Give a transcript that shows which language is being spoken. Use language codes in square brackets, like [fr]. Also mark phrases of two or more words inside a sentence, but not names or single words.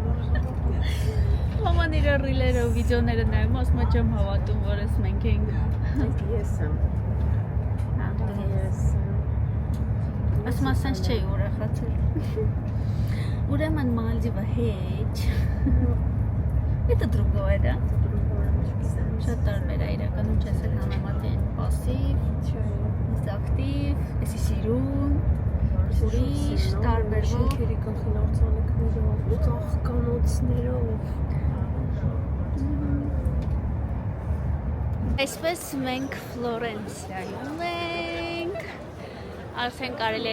[hy] Մաման իր ռիլերը ու վիդեոները նայում, ասում է չեմ հավատում, որ ես մենք ենք։ Ես եմ։ Ասում ասենց չէի ուրախացել։ Ուրեմն Մալդիվը հետ։ [ru] Это другое, да? [hy] Շատ տարբեր է իրականում չես էլ համեմատեն պասիվ, ես ակտիվ, եսի սիրուն, ուրիշ, տարբերվող։ Շենքերի կանխին արձանիկներով, ծաղկանոցներով։ Այսպես մենք Ֆլորենցիայում ենք, արդեն կարելի է